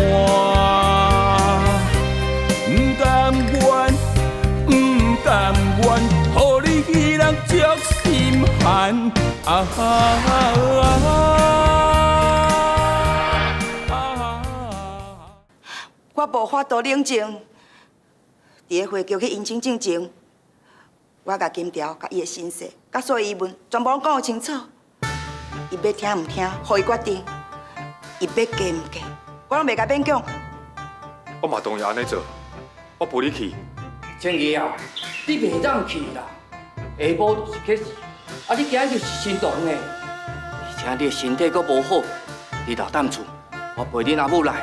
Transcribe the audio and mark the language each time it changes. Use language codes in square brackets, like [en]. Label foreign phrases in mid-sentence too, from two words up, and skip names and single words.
[nan] 不甘愿，不甘愿，予你彼人足心寒。我无法度冷静。伫个会局去迎亲进前，我甲金条、甲伊的身世、甲所有疑问，全部拢讲清楚。伊要听唔听，互伊决定。伊要嫁唔嫁，我拢袂甲勉强。我嘛同意安尼做，我陪你去。青怡啊，你袂当去啦，下晡就是客事，啊你今日就是心动的，而且你的身体阁无好，你留踮厝，我陪你阿母来。